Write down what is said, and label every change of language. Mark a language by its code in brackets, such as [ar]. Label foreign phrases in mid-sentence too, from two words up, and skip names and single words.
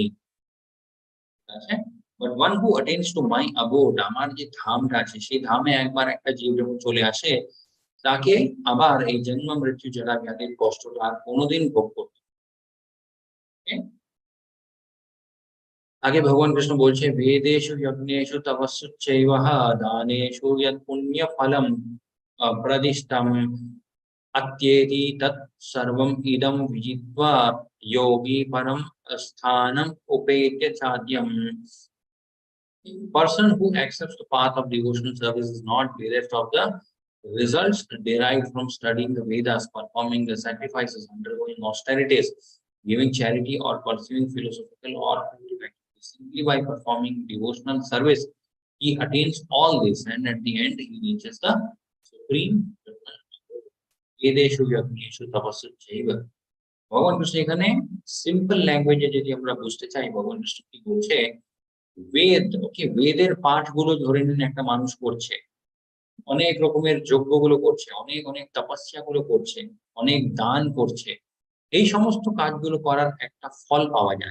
[bn] ঠিক আছে, [en] but one who attends to my abode, [bn] আমার যে ধামটা আছে, সেই ধামে একবার একটা জীব যখন চলে আসে, তাকে আবার এই জন্ম মৃত্যু জরা ব্যাধির কষ্টটা আর কোনোদিন ভোগ করতে হবে। আগে ভগবান কৃষ্ণ বলছে, [sa] বেদেষু যজ্ঞেষু তপস্যৈব দানেষু যৎ পুণ্য ফলম প্রদিষ্টম अत्येति तत् सर्वम् इदं विजित्वा योगी परम स्थानम उपेत्य चाद्यम। [en] Person who accepts the path of devotional service is not bereft of the results derived from studying the Vedas, performing the sacrifices, undergoing austerities, giving charity, or pursuing philosophical or creative activities. Simply by performing devotional service, he attains all this, and at the end, he reaches the supreme [sa] বেদেষু যজ্ঞেষু তপস্যৈব। [bn] ভগবান কৃষ্ণ এখানে [en] simple language [bn] যদি আমরা বুঝতে চাই, ভগবান কৃষ্ণ কি বলছে, বেদ, ওকে, বেদের পাঠগুলো ধরে নিন একটা মানুষ করছে, অনেক রকমের যজ্ঞগুলো করছে, অনেক অনেক তপস্যা গুলো করছে, অনেক দান করছে, এই সমস্ত কাজগুলো করার একটা ফল পাওয়া যায়।